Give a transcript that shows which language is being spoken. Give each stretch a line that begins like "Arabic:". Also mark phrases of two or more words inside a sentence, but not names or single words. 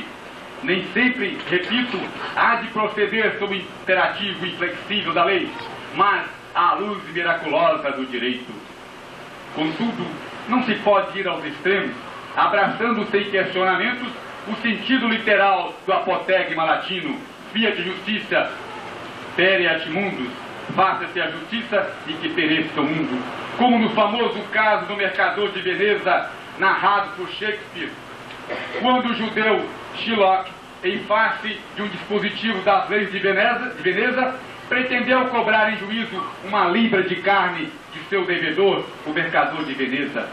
Portuguese: Nem sempre, repito, há de proceder sob o imperativo inflexível da lei, mas à luz miraculosa do direito. Contudo, não se pode ir aos extremos, abraçando sem questionamentos o sentido literal do apotegma latino,
Latin: fiat justitia, pereat mundus,
Portuguese: faça-se a justiça e que pereça o mundo, como no famoso caso do mercador de Veneza, narrado por Shakespeare, quando o judeu Shylock, em face de um dispositivo das leis de Veneza, pretendeu cobrar em juízo uma libra de carne de seu devedor, o mercador de Veneza.